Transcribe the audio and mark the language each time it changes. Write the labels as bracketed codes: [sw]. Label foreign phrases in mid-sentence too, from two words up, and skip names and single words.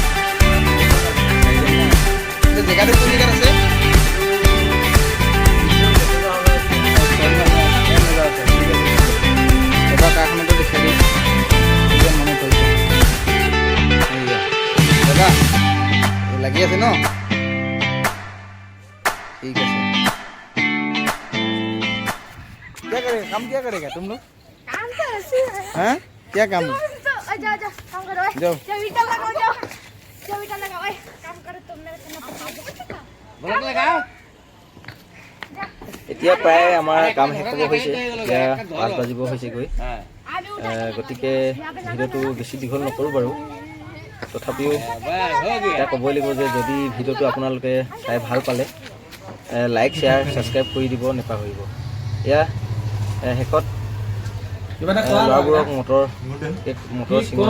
[as] জেগাটো কোন জেগাত আছে? এবাৰ কাৰখানাটো দেখাই দিম, মনত পৰিছে। দাদা লাগি আছে ন? [hi] ठीक है क्या करेगा काम क्या करेगा तुम लोग काम तो ऐसे ही है हैं क्या काम तो जाओ जाओ काम करो जाओ जाओ ईटा लगाओ जाओ ईटा लगाओ काम करो तुमने बोला लगाओ [as] এতিয়া প্ৰায় আমাৰ কাম শেষ হ'ব হৈছে এতিয়া 5 বাজিব হৈছেগৈ গতিকে ভিডিঅ'টো বেছি দীঘল নকৰোঁ বাৰু তথাপিও এতিয়া ক'বই লাগিব যে যদি ভিডিঅ'টো আপোনালোকে চাই ভাল পালে [en] like share subscribe [as] কৰি দিব নেপাহৰিব এয়া শেষত ল'ৰাবোৰক মটৰ চিঙা